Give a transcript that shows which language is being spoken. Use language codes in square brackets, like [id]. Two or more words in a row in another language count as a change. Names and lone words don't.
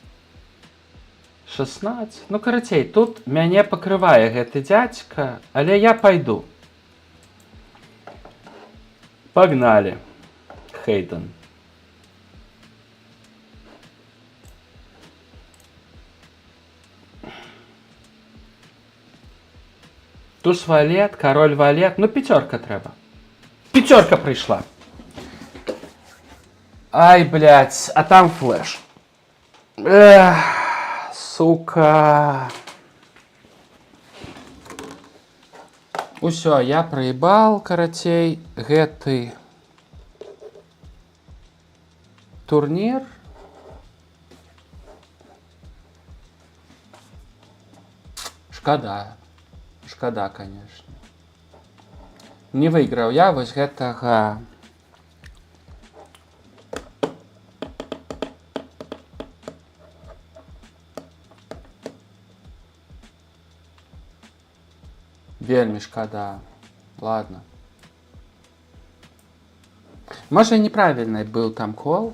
[be] 16. Ну, карацей, тут мяне пакрывае гэты дзядзька, але я пайду. Пагнали. Хейден. Туз валет, король валет. Ну, пятерка трэба. [ru] Пятерка пришла. Ай, блядь, а там флеш. Эх, сука. [be] Усё, [ru] я проебал, [be] карацей, гэты турнир. Шкода. Шкода, конечно. Не выйграў я вось гэтага... Вельмі шкода. [ru] Ладно. Может, неправильный был там кол?